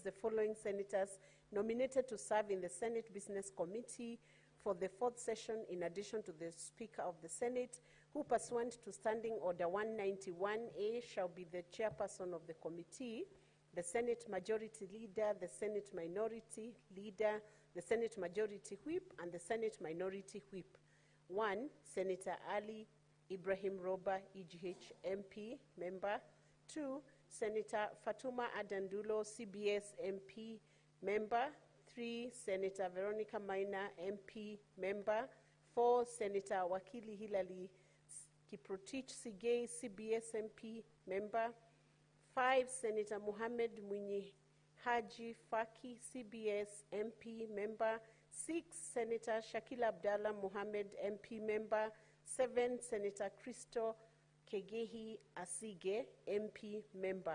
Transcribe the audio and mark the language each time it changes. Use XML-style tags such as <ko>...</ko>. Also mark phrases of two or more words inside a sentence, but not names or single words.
<en>the following senators nominated to serve in the Senate Business Committee for the 4th session, in addition to the Speaker of the Senate, who pursuant to Standing Order 191A shall be the chairperson of the committee, the Senate Majority Leader, the Senate Minority Leader, the Senate Majority Whip, and the Senate Minority Whip. 1, Senator Ali Ibrahim Roba, EGH MP, member. 2, Senator Fatuma Adandulo, CBS MP, member. 3, Senator Veronica Maina, MP, member. 4, Senator Wakili Hilali Kiprotich Sigei, CBS MP, member. 5, Senator Muhammad Mwinyi Haji Faki, CBS MP, member. 6, Senator Shakil Abdallah Mohammed, MP, member. 7, Senator Christo Kegehi Asige, MP, member.</en>